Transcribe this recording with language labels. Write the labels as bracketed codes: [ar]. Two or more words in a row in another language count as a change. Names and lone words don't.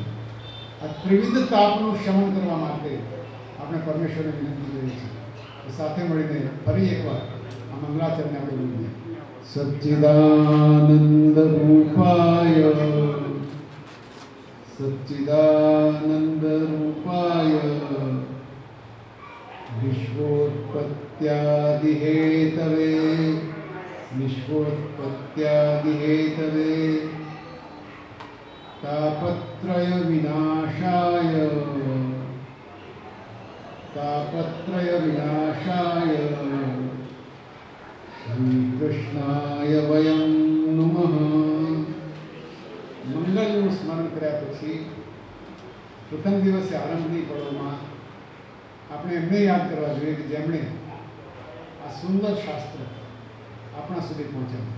[gu] આ ત્રિવિધ તાપનું શમન કરવા માટે આપણે પરમેશ્વરને વિનંતી કરીએ છીએ. સાથે મળીને ફરી એકવાર આ મંગળાચરણને આપણે બોલીએ. [sa] સચ્ચિદાનંદ રૂપાય, સચ્ચિદાનંદ રૂપાય, વિશ્વોત્પત્યાદિ હેતવે, વિશ્વોત્પત્યાદિ હેતવે, તાપત્રય વિનાશાય, તાપત્રય વિનાશાય, શ્રી કૃષ્ણાય વયં નમઃ. [gu] મંગલનું સ્મરણ કર્યા પછી પ્રથમ દિવસે આરંભની પળોમાં આપણે એમને યાદ કરવા જોઈએ કે જેમણે આ સુંદર શાસ્ત્ર આપણા સુધી પહોંચાડ્યું.